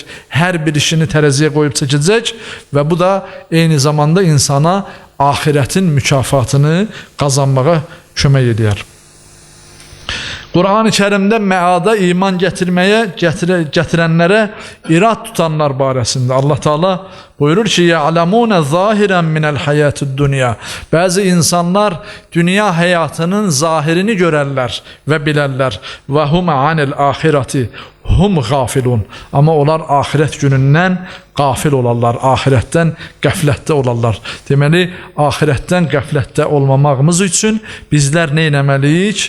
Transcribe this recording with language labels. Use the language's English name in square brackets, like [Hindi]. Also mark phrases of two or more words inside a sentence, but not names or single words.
[Azerbaijani] Hər bir işini tərəziyə qoyub çəkəcək və bu da eyni zamanda insana ahirətin mükafatını qazanmağa kömək edir. Quran-ı Kərimdə məada iman gətirənlərə irad tutanlar barəsində Allah Taala buyurur ki, [Arabic] يعلمون ظاهرا من الحياة الدنيا. [Azerbaijani] Bəzi insanlar dünya həyatının zahirini görərlər və bilərlər. [Arabic] وهم عن الآخرة هم غافلون. [Azerbaijani] Amma onlar ahirət günündən qafil olarlar, ahirətdən qəflətdə olarlar. Deməli, ahirətdən qəflətdə olmamağımız üçün bizlər nə etməliyik?